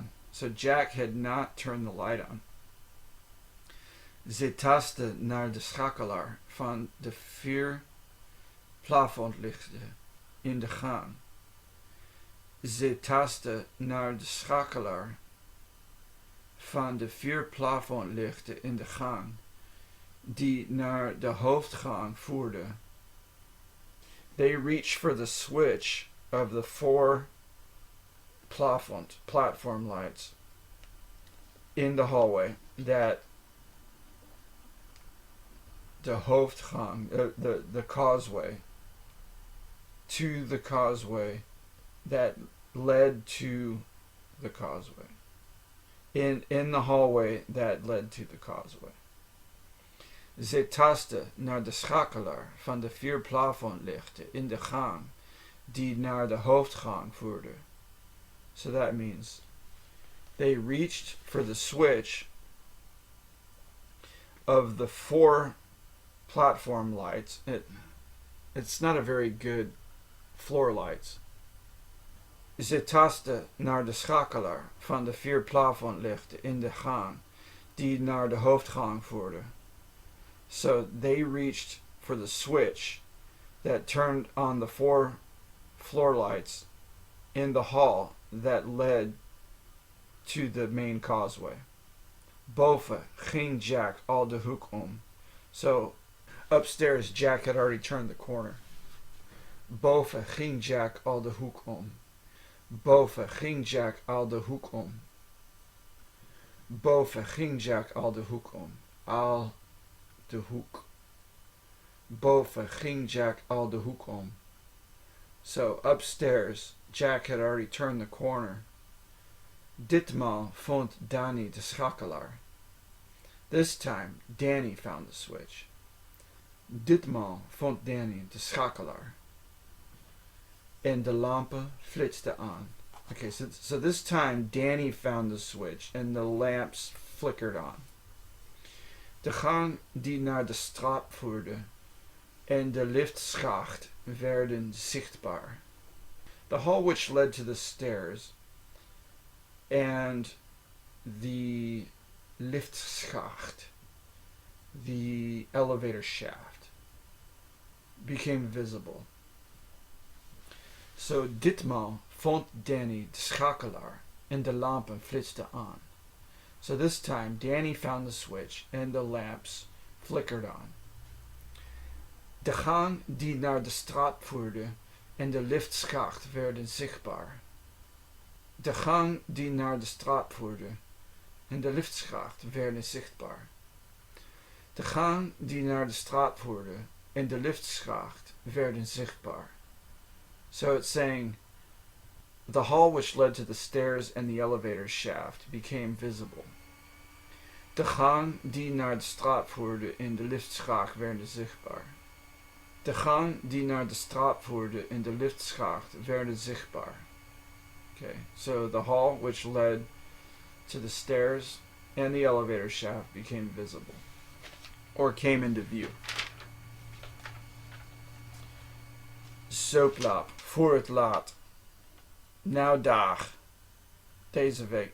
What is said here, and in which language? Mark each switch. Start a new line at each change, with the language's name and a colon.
English: So Jack had not turned the light on.
Dutch: Ze tastte naar de schakelaar van de 4 plafondlichten in de gang. Ze tastte naar de schakelaar van de 4 plafondlichten in de gang, die naar de hoofdgang voerde.
English: They reached for the switch of the 4 platform lights in the hallway that the hoofdgang, the causeway, to the causeway that led to the causeway. In the hallway that led to the causeway.
Dutch: Zij tastte naar de schakelaar van de 4 plafondlichten in de gang die naar de hoofdgang voerde.
English: So that means they reached for the switch of the 4 platform lights. It's not a very good floor lights.
Dutch: Ze tastte naar de schakelaar van de 4 plafondlichten in de gang die naar de hoofdgang voerde.
English: So they reached for the switch that turned on the 4 floor lights in the hall that led to the main causeway.
Dutch: Boven ging Jack al de hoek om.
English: So upstairs, Jack had already turned the corner.
Dutch: Boven ging Jack al de hoek om. Boven ging Jack al de hoek om. Boven ging Jack al de hoek om. Al de hoek. Boven ging Jack al de hoek om.
English: So upstairs, Jack had already turned the corner.
Dutch: Ditmaal vond Danny de schakelaar.
English: This time, Danny found the switch.
Dutch: Ditmaal vond Danny de schakelaar. En de lampen flitsten aan.
English: Okay, so this time Danny found the switch and the lamps flickered on.
Dutch: De gang die naar de straat voerde en de liftschacht werden zichtbaar.
English: The hall which led to the stairs and the liftschacht, the elevator shaft, became visible.
Dutch: So ditmaal vond Danny de schakelaar en de lampen flitsten aan.
English: So this time Danny found the switch and the lamps flickered on.
Dutch: De gang die naar de straat voerde en de liftschacht werden zichtbaar. De gang die naar de straat voerde en de liftschacht werden zichtbaar. De gang die naar de straat voerde en de liftschacht werden zichtbaar.
English: So it's saying, the hall which led to the stairs and the elevator shaft became visible.
Dutch: De gang die naar de straat voerde en de liftschacht werden zichtbaar. De gang die naar de straat voerde en de liftschacht werden zichtbaar.
English: Okay, so the hall which led to the stairs and the elevator shaft became visible, or came into view.
Dutch: Soplap, voor het laat. Nou dag. Deze week.